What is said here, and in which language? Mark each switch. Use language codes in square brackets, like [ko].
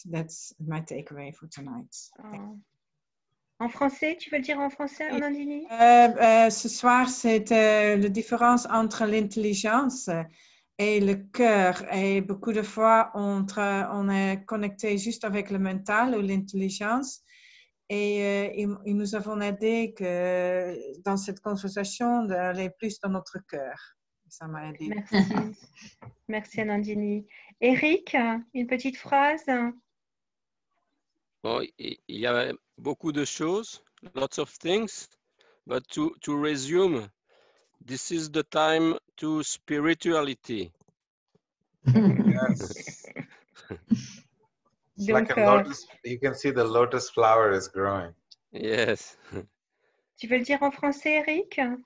[en] That's my takeaway for tonight. Oh. [fr] En français, tu veux le dire en français, Anandini? Ce soir, c'est la différence entre l'intelligence et le cœur. Et beaucoup de fois, on est connecté juste avec le mental ou l'intelligence. Et nous avons aidé que, dans cette conversation d'aller plus dans notre cœur. Ça m'a aidé. Merci. Merci, Anandini. Eric, une petite phrase? Bon, il y a beaucoup de choses, [en] lots of things, but to resume, this is the time to spirituality. Yes. It's [fr] Donc, [en] like a lotus. You can see the lotus flower is growing. Yes. [fr] Tu veux le dire en français, Eric?